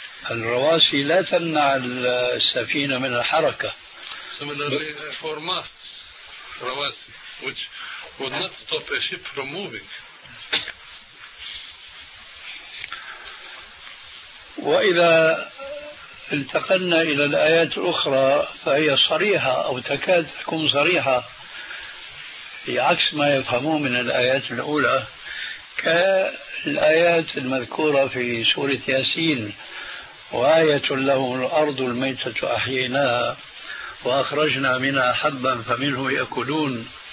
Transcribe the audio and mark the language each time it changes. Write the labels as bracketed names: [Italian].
[Arabic] الرواسي لا تمنع السفينة من الحركة. [English] Similarly for masts, رواسي, which would not stop a ship from moving. [Arabic] وإذا انتقلنا إلى الآيات الأخرى فهي صريحة أو تكاد تكون صريحة بعكس ما يفهمون من الآيات الأولى، كالآيات المذكورة في سورة ياسين: وآية لهم الأرض الميتة أحييناها وأخرجنا منها حبا فمنه يأكلون،